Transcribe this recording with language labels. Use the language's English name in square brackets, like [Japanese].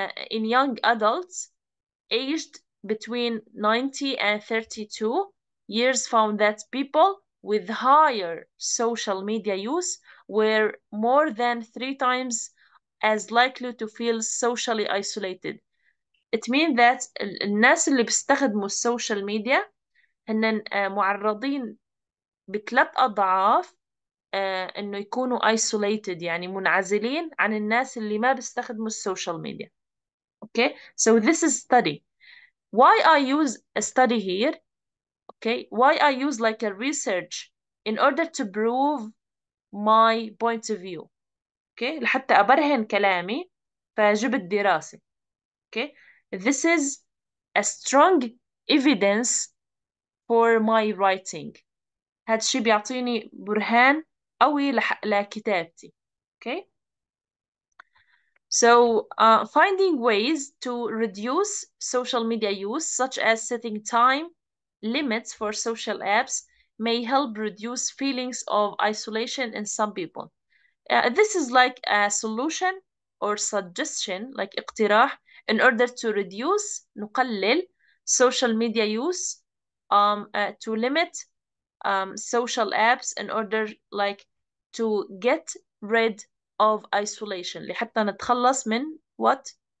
[English] in young adults aged between 90 and 32 years found that people with higher social media use were more than 3 times as likely to feel socially isolated. It means that [Arabic] الناس اللي بيستخدموا السوشيال ميديا هن معرضين ب3 أضعاف إنه يكونوا [English] isolated، [Arabic] يعني منعزلين عن الناس اللي ما بيستخدموا السوشيال ميديا. [English] Okay, so this is study. Why I use a study here? Okay, why I use like a research in order to prove my point of view. [Arabic] Okay, لحتى أبرهن كلامي فجبت دراسة. [English] Okay, this is a strong evidence for my writing. [Arabic] هذا الشيء بيعطيني برهان قوي لكتابتي. [English] Okay, so finding ways to reduce social media use, such as setting time limits for social apps, may help reduce feelings of isolation in some people. This is like a solution or suggestion, like [Arabic] اقتراح, [English] in order to reduce [Arabic] نقلل [English] social media use, to limit social apps in order like to get rid of isolation [Arabic] لحتى نتخلص من [English] what?